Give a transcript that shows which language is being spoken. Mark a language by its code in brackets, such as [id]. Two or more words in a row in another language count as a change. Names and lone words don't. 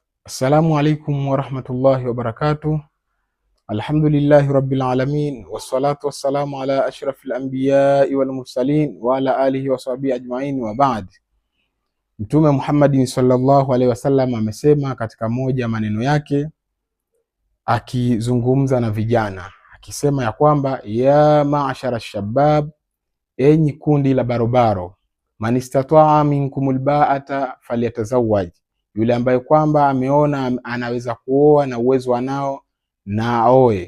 [ar] السلام عليكم ورحمة الله وبركاته. الحمد لله رب العالمين، والصلاة والسلام على أشرف الأنبياء والمرسلين وعلى آله وصحبه أجمعين، وبعد. [sw] Mtume Muhammadin [ar] صلى الله عليه وسلم [sw] amesema katika moja maneno yake akizungumza na vijana, akisema ya kwamba [ar] يا معشر الشباب, [sw] enyi kundi la barobaro, [ar] من استطاع منكم الباءة فليتزوج, [sw] yule ambaye kwamba ameona anaweza kuoa na uwezo anao na aoe.